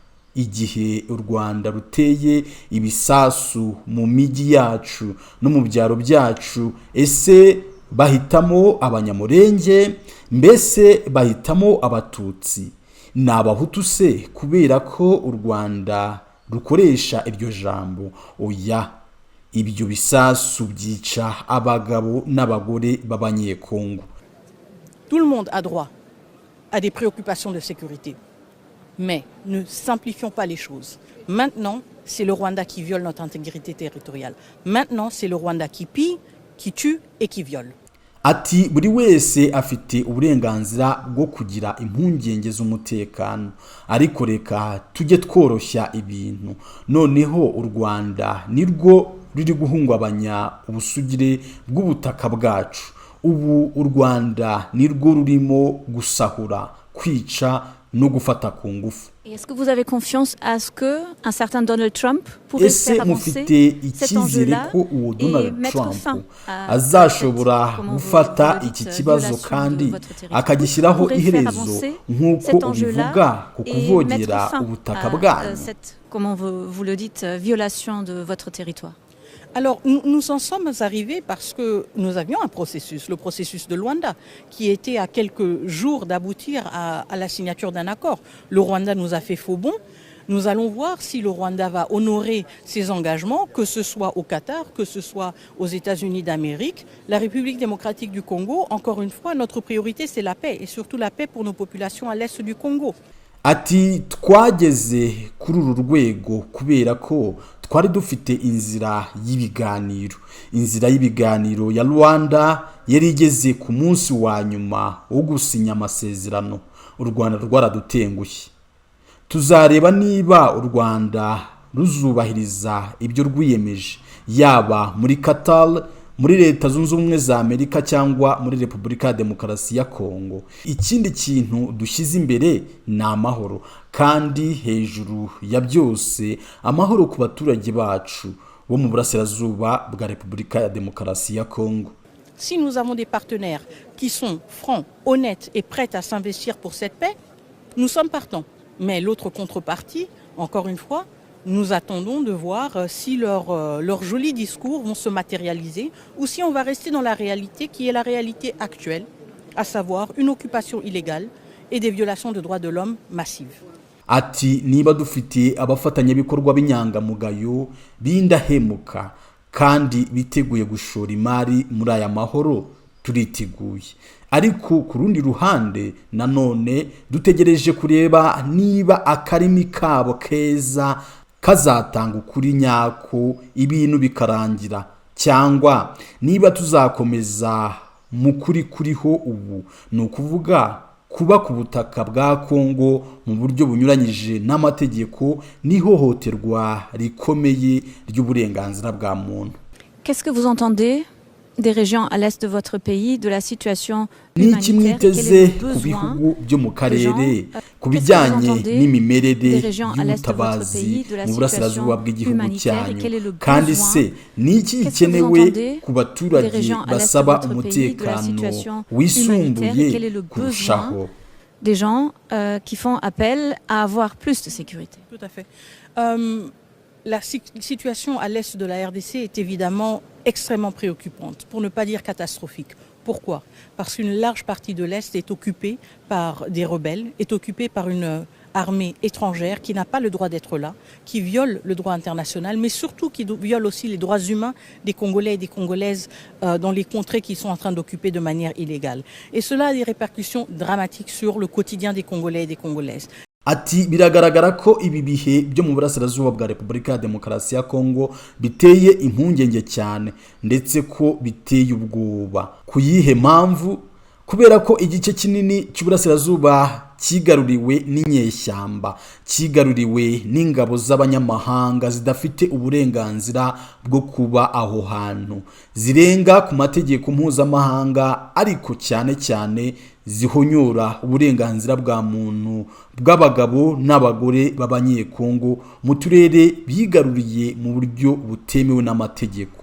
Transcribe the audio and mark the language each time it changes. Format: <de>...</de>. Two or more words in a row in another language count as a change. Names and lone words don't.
<rw>Igihe u Rwanda ruteye ibisasu mu migi yacu no mu byaro byacu, ese bahitamo abanyamurenge? Mbese bahitamo abatutsi? Ni abahutu se kubera ko u Rwanda rukoresha iryo jambo? Oya, ibyo bisasu byica abagabo n'abagore b'abanyekongo.</rw> <fr>Tout le monde a droit à des préoccupations de sécurité. Mais ne simplifions pas les choses. Maintenant, c'est le Rwanda qui viole notre intégrité territoriale. Maintenant, c'est le Rwanda qui pille, qui tue et qui viole.</fr> <rw>Ati buri wese afite uburenganzira bwo kugira impungenge z'umutekano, ariko reka tujye tworoshya ibintu. Noneho u Rwanda nirwo ruri guhungabanya ubusugire bw'ubutaka bwacu. Ubu u Rwanda nirwo rurimo gusahura, kwica no gufata ku ngufu.</rw> <fr>Est-ce que vous avez confiance à ce que un certain Donald Trump pourrait faire avancer cet enjeu-là et mettre fin à</fr> <rw>azashobora gufata iki kibazo kandi akagishyiraho iherezo nk'uko ubivuga ku kuvogera ubutaka bwanyu?</rw> <fr>Comment vous le dites, violation de votre territoire? Alors, nous en sommes arrivés parce que nous avions un processus, le processus de Luanda, qui était à quelques jours d'aboutir à la signature d'un accord. Le Rwanda nous a fait faux bond. Nous allons voir si le Rwanda va honorer ses engagements, que ce soit au Qatar, que ce soit aux États-Unis d'Amérique. La République démocratique du Congo, encore une fois, notre priorité, c'est la paix, et surtout la paix pour nos populations à l'est du Congo.</fr> <rw>Ati twageze kuri uru rwego kubera ko twari dufite inzira y'ibiganiro ya Rwanda yari igeze ku munsi wa nyuma wo gusinya amasezerano. U Rwanda rwaradutengushye. Tuzareba niba u Rwanda ruzubahiriza ibyo rwiyemeje, yaba muri Qatar, muri leta zunze ubumwe za Amerika cyangwa muri Repubulika ya Demokarasi ya Kongo. Ikindi kintu dushyize imbere ni amahoro, kandi hejuru ya byose amahoro ku baturage bacu bo mu burasirazuba bwa Repubulika ya Demokarasi ya Kongo.</rw> <fr>Si nous avons des partenaires qui sont francs, honnêtes et prêts à s'investir pour cette paix, nous sommes partants. Mais l'autre contrepartie, encore une fois, nous attendons de voir si leurs jolis discours vont se matérialiser ou si on va rester dans la réalité qui est la réalité actuelle, à savoir une occupation illégale et des violations de droits de l'homme massives.</fr> <rw>Ati niba dufite abafatanyabikorwa b'inyangamugayo b'indahemuka kandi biteguye gushora imari muri aya mahoro, turiteguye. Ariko ku rundi ruhande nanone dutegereje kureba niba akarimi kabo keza kazatanga ukuri nyako ibintu bikarangira, cyangwa niba tuzakomeza mu kuri kuriho ubu, ni ukuvuga kuba ku butaka bwa Kongo mu buryo bunyuranyije n'amategeko n'ihohoterwa rikomeye ry'uburenganzira bwa muntu.</rw> <fr>Qu'est-ce que vous entendez des régions à l'est de votre pays, de la situation humanitaire? Quel est le besoin</fr> <rw>byo mu karere ku bijyanye n'imimerere y'ubutabazi mu burasirazuba bw'igihugu cyanyu, kandi se ni iki gikenewe ku baturage basaba umutekano wisumbuye kurushaho?</rw> <fr>Des gens qui font appel à avoir plus de sécurité. Tout à fait. La situation à l'est de la RDC est évidemment extrêmement préoccupante, pour ne pas dire catastrophique. Pourquoi? Parce qu'une large partie de l'Est est occupée par des rebelles, est occupée par une armée étrangère qui n'a pas le droit d'être là, qui viole le droit international, mais surtout qui viole aussi les droits humains des Congolais et des Congolaises dans les contrées qu'ils sont en train d'occuper de manière illégale. Et cela a des répercussions dramatiques sur le quotidien des Congolais et des Congolaises.</fr> <rw>Ati biragaragara ko ibi bihe byo mu burasirazuba bwa Repubulika ya Demokarasi ya Kongo biteye impungenge cyane, ndetse ko biteye ubwoba. Kuyihe mpamvu? Kubera ko igice kinini cy'uburasirazuba kigaruriwe n'inyeshyamba, kigaruriwe n'ingabo z'abanyamahanga zidafite uburenganzira bwo kuba aho hantu, zirenga ku mategeko mpuzamahanga, ariko cyane cyane zihonyora uburenganzira bwa muntu bw'abagabo n'abagore b'abanyekongo mu turere bigaruriye mu buryo butemewe n'amategeko.</rw>